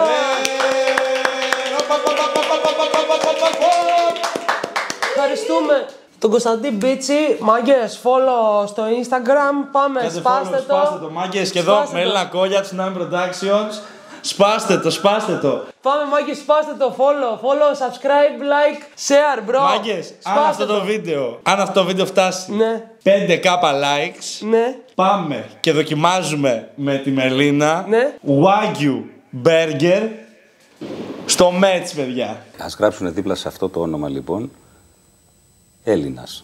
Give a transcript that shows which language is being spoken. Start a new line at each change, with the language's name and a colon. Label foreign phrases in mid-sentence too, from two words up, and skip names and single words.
Greek: Ευχαριστούμε τον Κωνσταντίν Μπίτσι. Μάγκες, follow στο Instagram. Πάμε, σπάστε το. Σπάστε το, μάγκες. Και εδώ με Έλληνα Κόλια, Tsunami Productions. Σπάστε το, σπάστε το. Πάμε, μάγκες, σπάστε το.
English: Follow, subscribe, like, share, bro.
Greek: Μάγκες, αν αυτό το βίντεο φτάσει 5k likes, πάμε και δοκιμάζουμε με τη Μελίνα Wagyu Burger στο Μέτς, παιδιά. Ας γράψουν δίπλα σε αυτό το όνομα λοιπόν Έλληνας.